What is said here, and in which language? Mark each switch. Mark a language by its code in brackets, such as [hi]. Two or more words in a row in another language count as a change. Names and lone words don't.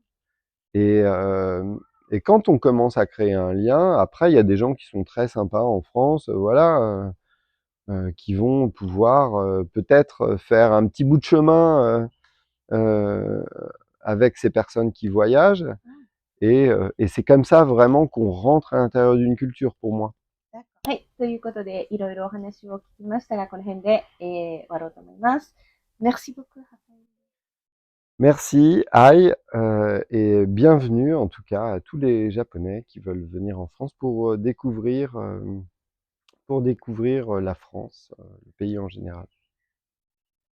[fr] Et hem et quand on commence à créer un lien, après il y a des gens qui sont très sympas en France, voilà, qui vont pouvoir, peut-être, faire un petit bout de chemin, avec ces personnes qui voyagent. ah, Et c'est comme ça vraiment qu'on rentre à l'intérieur d'une culture pour moi. d'accord. [ja] はい。ということで、いろいろお話を聞きましたが、この辺で、終わろうと思います。 [fr] Merci beaucoup. Merci, Ai, et bienvenue en tout cas à tous les Japonais qui veulent venir en France pour découvrir la France, le pays en général.